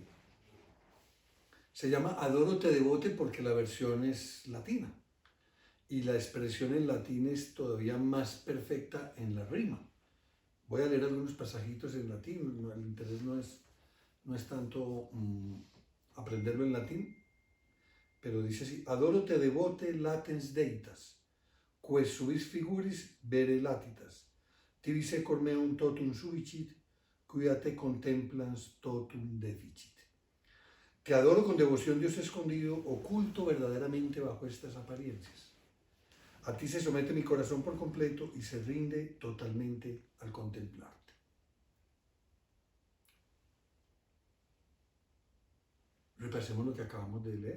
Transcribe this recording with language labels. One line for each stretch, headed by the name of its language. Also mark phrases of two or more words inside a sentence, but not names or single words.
Spanish: Se llama Adoro te devote porque la versión es latina y la expresión en latín es todavía más perfecta en la rima. Voy a leer algunos pasajitos en latín, el interés no es tanto aprenderlo en latín, pero dice así,
Latin: Adoro te devote latens deitas, quae subis figuris vere latitas, tibi secor meum totum subicit, quia te contemplans totum deficit.
Spanish: Te adoro con devoción, Dios escondido, oculto verdaderamente bajo estas apariencias. A ti se somete mi corazón por completo y se rinde totalmente al contemplarte. Repasemos lo que acabamos de leer.